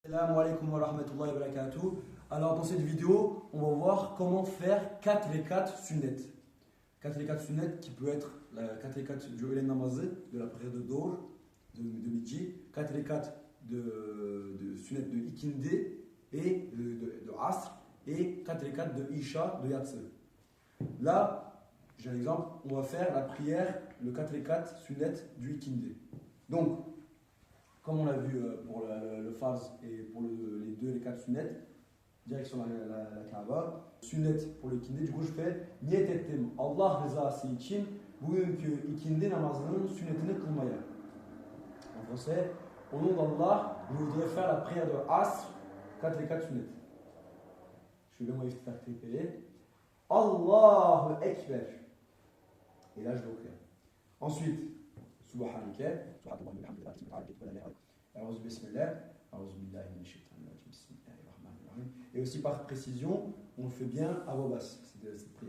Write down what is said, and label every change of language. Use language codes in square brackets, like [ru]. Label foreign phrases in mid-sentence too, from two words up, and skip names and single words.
[ar] السلام عليكم ورحمة الله وبركاته. [fr] Alors dans cette vidéo, on va voir comment faire 4 [tr] rekat sunnet. [fr] 4 [tr] rekat sunnet [fr] qui peut être 4 rekat du Hélène Namazé, de la prière de Dohr, de midi, 4 rekat de sunnet de Ikinde et de Asr, et 4 rekat de Isha de Yatse. Là, j'ai un exemple, on va faire la prière, le 4 [tr] rekat sunnet [fr] du Ikinde. Donc, comme on l'a vu pour le farz et pour les deux, les 4 sunnet, direction la Kaaba, sunnet pour le ikindi, du coup je fais [tr] niyet ettim Allah rızası için bugünkü ikindi namazının sünnetini kılmaya. [fr] En français, au nom d'Allah, je voudrais faire la prière de Asr, 4 les 4 sunnet. Je vais bien m'expliquer. [ar] الله أكبر. [fr] Et là je dois ensuite, Subhanaka, et aussi par précision, on le fait bien à voix basse, cette prière.